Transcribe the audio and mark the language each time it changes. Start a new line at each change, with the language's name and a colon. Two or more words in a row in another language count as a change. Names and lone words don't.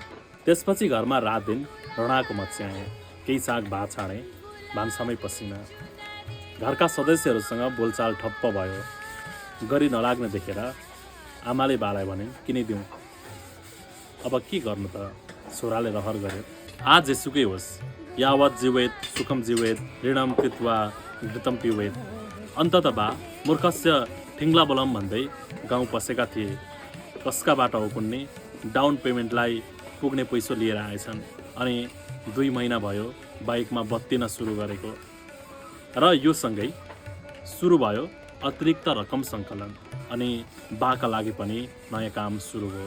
Nepali: त्यसपछि घरमा रात दिन रणाको मच्याएँ। केही साग भात छाडेँ। भान्सामै पसिना। घरका सदस्यहरूसँग बोलचाल ठप्प भयो। गरी नलाग्ने देखेर आमाले बालाई भने किनिदिउँ। अब के गर्नु त। छोराले रहर गर्यो। आज जेसुकै होस्,
Sanskrit: यावत जीवेत सुखम जीवेत ऋणम कृत्वा घृतम पिवेत।
Nepali: अन्तत बा
Sanskrit: मूर्खस्य ठिङ्ला बलम
Nepali: भन्दै गाउँ पसेका थिए। कसकाबाट हो कुन्ने
English: down paymentलाई
Nepali: पुग्ने पैसो लिएर आएछन्। अनि 2 महिना भयो बाइकमा बत्तिन सुरु गरेको र यो सँगै सुरु भयो अतिरिक्त रकम सङ्कलन। अनि बाका लागि पनि नयाँ काम सुरु भयो।